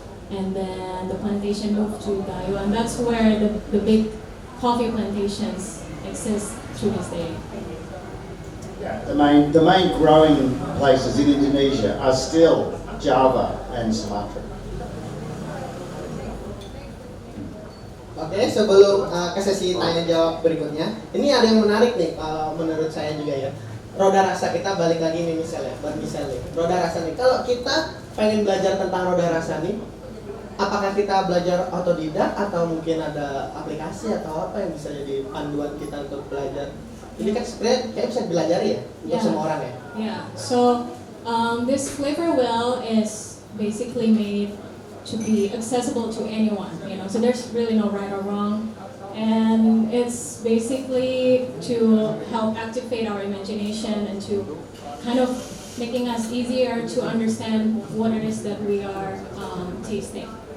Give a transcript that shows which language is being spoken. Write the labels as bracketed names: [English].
[English] And then the plantation moved to Gayo, and that's where the big coffee plantations exist to this day. Yeah, the main growing places in Indonesia are still Java and Sumatra. [Indonesian] Oke, sebelum ke sesi tanya jawab berikutnya, ini ada yang menarik nih menurut saya juga ya. Roda rasa, kita balik lagi nih misalnya, roda rasa nih. Kalau kita pengen belajar tentang roda rasa nih, apakah kita belajar otodidak atau mungkin ada aplikasi atau apa yang bisa jadi panduan kita untuk belajar? Ini kan sebenarnya kayak bisa dipelajari ya untuk semua orang ya. [English] Yeah. So this flavor wheel is basically made to be accessible to anyone. So there's really no right or wrong, and it's basically to help activate our imagination and to kind of making us easier to understand what it is that we are tasting.